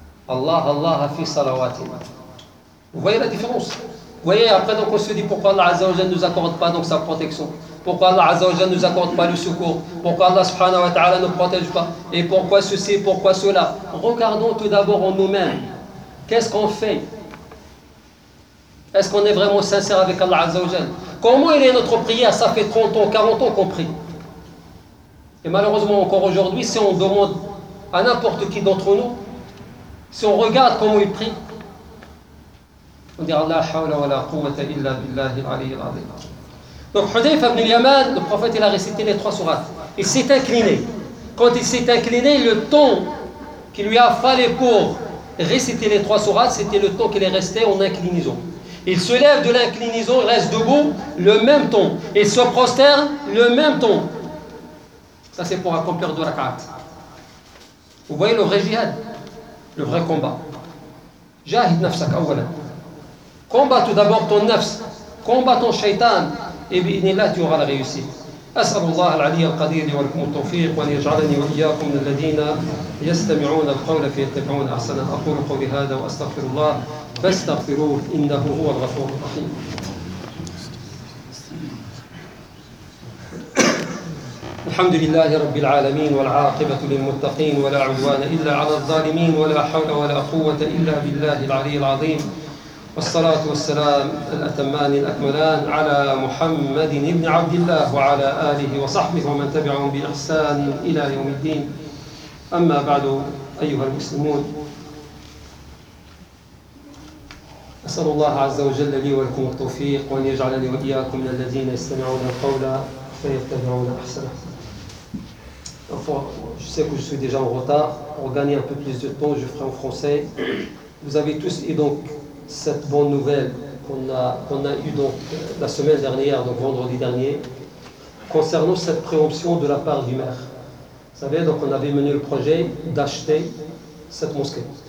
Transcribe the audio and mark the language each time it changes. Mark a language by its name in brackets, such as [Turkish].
[Arabic] الله الله في صلواتنا [French] وهي لا ديفيرونس وهي après donc on se dit pourquoi Allah عز وجل nous accorde pas donc sa protection pourquoi Allah عز وجل nous accorde pas le secours pourquoi Allah سبحانه وتعالى ne protège pas et pourquoi ceci pourquoi cela regardons tout d'abord en nous-mêmes. Qu'est-ce qu'on fait? Est-ce qu'on est vraiment sincère avec Allah Azza wa Jal? Comment il est notre prière? Ça fait 30 ans, 40 ans qu'on prie. Et malheureusement, encore aujourd'hui, si on demande à n'importe qui d'entre nous, si on regarde comment il prie, on dira [Arabic] La hawla wa la quwwata illa billahi al-aliyyi al-azim. [French] Donc, Hudayfa ibn al-Yaman, le prophète, il a récité les trois sourates. Il s'est incliné. Quand il s'est incliné, le temps qu'il lui a fallu pour réciter les trois sourates, c'était le temps qu'il est resté en inclinaison. Il se lève de l'inclinaison, il reste debout, le même temps. Il se prosterne, le même temps. Ça, c'est pour accomplir deux rak'at. Vous voyez le vrai jihad, le vrai combat. [Arabic] Jahid nafsak awwalan. [French] Combat tout d'abord ton nafs, combat ton shaitan, et bien là, tu auras la réussite. [Arabic] أسأل الله العلي القدير لي ولكم التوفيق وأن يجعلني وإياكم من الذين يستمعون القول فيتبعون أحسنه أقول قولي هذا وأستغفر الله فاستغفروه إنه هو الغفور الرحيم الحمد لله رب العالمين والعاقبة للمتقين ولا عدوان إلا على الظالمين ولا حول ولا قوة إلا بالله العلي العظيم والصلاة والسلام الأتمان الأكملان على محمد بن عبد الله وعلى آله وصحبه ومن تبعهم بإحسان إلى يوم الدين أما بعد أيها المسلمون أسأل الله عز وجل لي ولكم التوفيق وأن يجعلني وإياكم من الذين يستمعون القول فيتبعون أحسنه [French] Je sais que je suis déjà en retard. Pour gagner un peu plus de temps, je ferai en français. Vous avez tous et donc cette bonne nouvelle qu'on a eue donc la semaine dernière, donc vendredi dernier, concernant cette préemption de la part du maire. Vous savez, donc on avait mené le projet d'acheter cette mosquée.